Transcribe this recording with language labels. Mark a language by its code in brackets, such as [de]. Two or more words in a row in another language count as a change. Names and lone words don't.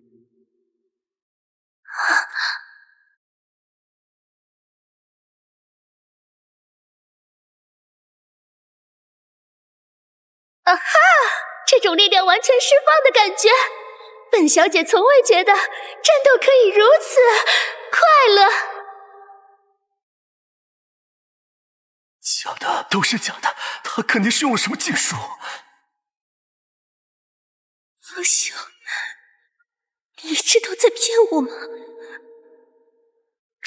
[zh] 啊哈！這種力量完全釋放的感覺，本小姐從未覺得戰鬥可以如此快樂。假的，都是假的，他肯定是用了什麼禁術。不行，你一直都在騙我嗎？